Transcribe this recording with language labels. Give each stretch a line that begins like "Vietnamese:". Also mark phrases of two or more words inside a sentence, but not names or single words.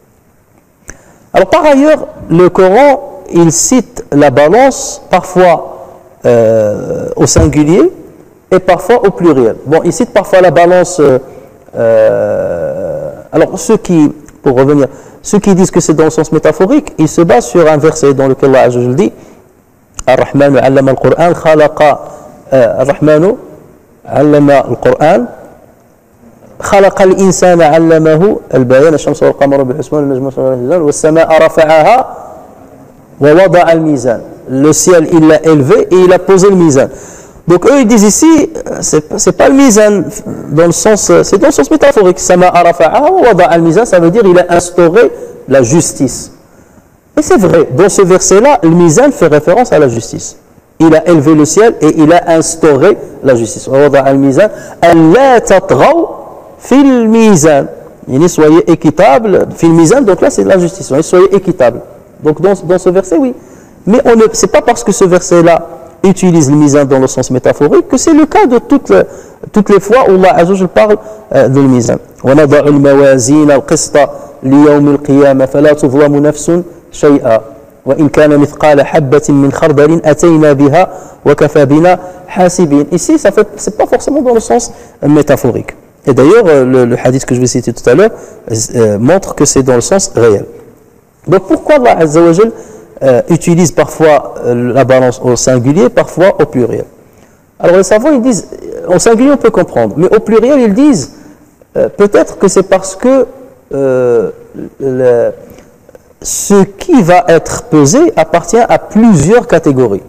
French: Alors par ailleurs, le Coran, il cite la balance parfois au singulier et parfois au pluriel. Bon, il cite parfois la balance. Alors pour revenir, ceux qui disent que c'est dans le sens métaphorique, ils se basent sur un verset dans lequel Allah
Arabic: عز وجل
French: dit
Arabic: الرحمن علم القرآن خلق الرحمن علم القرآن خلق الإنسان علمه البيان الشمس والقمر بحسبان والنجم والسماء رفعها ووضع الميزان.
French: Le ciel, il l'a élevé et il a posé le mizan. Donc eux, ils disent ici, c'est pas le mizan dans le sens, c'est dans le sens métaphorique.
Arabic: سماء رفعها ووضع الميزان,
French: ça veut dire il a instauré la justice. Et c'est vrai, dans ce verset-là, le mizan fait référence à la justice. Il a élevé le ciel et il a instauré la justice.
Arabic: ووضع الميزان ألا تطغوا في الميزان.
French: Soyez équitable
Arabic: في الميزان,
French: donc là c'est la justice. Soyez équitable. Donc dans ce verset, oui. Mais ce n'est pas parce que ce verset-là utilise le mizan dans le sens métaphorique que c'est le cas de toutes les fois où Allah
Arabic: عز وجل
French: parle de le mizan.
Arabic: وَنَضَعُ الْمَوَازِينَ الْقِسْطَ لِيَوْمِ الْقِيَامَةِ فَلَا تُظْلَمُ نَفْسٌ شَيْئًا وَإِنْ كَانَ مِثْقَالَ حَبَّةٍ مِّنْ خَرْدَلٍ أَتَيْنَا بِهَا وَكَفَى بِنَا حَاسِبِينَ.
French: Ici, c'est pas forcément dans le sens métaphorique. Et d'ailleurs, le hadith que je vais citer tout à l'heure montre que c'est dans le sens réel. Donc pourquoi Allah
Arabic: عز وجل
French: utilise parfois la balance au singulier, parfois au pluriel? Alors les savants, ils disent, au singulier on peut comprendre, mais au pluriel ils disent, peut-être que c'est parce que ce qui va être pesé appartient à plusieurs catégories.